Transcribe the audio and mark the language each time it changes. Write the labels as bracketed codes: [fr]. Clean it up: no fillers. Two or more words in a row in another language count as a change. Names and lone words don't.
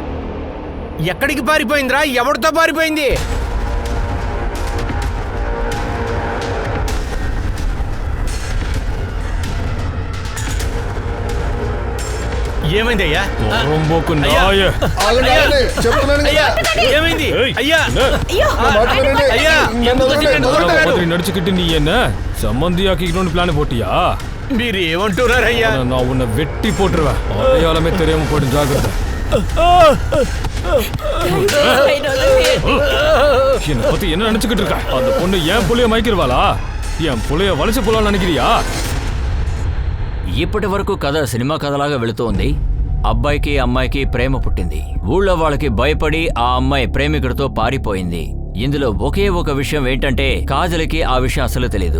[te] ఎక్కడికి పారిపోయిందిరా? ఎవరితో పారిపోయింది? ఏమైందయ్యా? ఏమైంది అయ్యా? [ta] நடிச்சுக்கிட்டு நீ என்ன சம்பந்தியாக்கிக்கணும்னு பிளான் போட்டியா? [te] మీరు ఏమంటున్నారయ్యా? [ta] நான் உன்னை வெட்டி போட்டுருவேன். அடையாளமே தெரியாம போட்டு ஜாக்கிரதை. என்னை பத்தி என்ன நினைச்சுக்கிட்டு இருக்க? அந்த பொண்ணு என் புள்ளைய மயக்கிடுவாளா? என் புள்ளைய வலிச்சு போலான்னு நினைக்கிறியா? [te] ఇప్పటి వరకు కథ సినిమా కథలాగా వెళుతోంది. అబ్బాయికి అమ్మాయికి ప్రేమ పుట్టింది. ఊళ్ళో వాళ్ళకి భయపడి ఆ అమ్మాయి ప్రేమికుడితో పారిపోయింది. ఇందులో ఒకే ఒక విషయం ఏంటంటే కాజల్కి ఆ విషయం అసలు తెలీదు.